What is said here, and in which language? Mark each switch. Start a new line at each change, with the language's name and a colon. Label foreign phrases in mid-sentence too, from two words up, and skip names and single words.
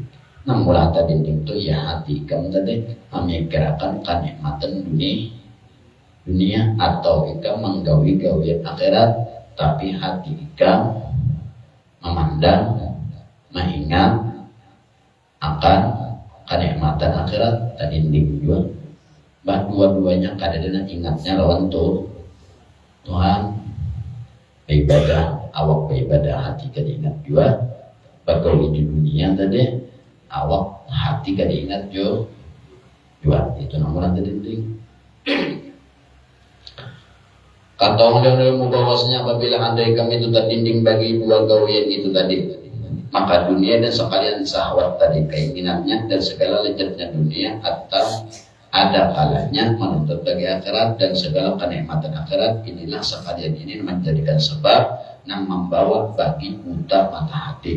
Banjar: Nah mulai tadi itu ya hati kamu tadi memikirkan kenikmatan dunia atau ikam menggawi gawian akhirat, tapi hati ikam memandang, mengingat akan kenikmatan akhirat tadi juga. Bah dua-duanya kadang-kadang ingatnya lawan Tuhan.
Indonesian: Ibadah awak beribadah hati kan ingat juga.
Banjar: Bagawi di dunia tadi awak hati kan ingat juga.
Indonesian: Itu nomor tadi penting. Kata orang bahwasanya apabila andai kami itu terdinding bagi dua gawian itu tadi, maka dunia dan sekalian syahwat tadi keinginannya dan segala lezatnya dunia atau ada kalanya menuntut bagi akhirat dan segala kenikmatan akhirat, inilah sekalian ini menjadikan sebab yang membawa bagi buta mata hati.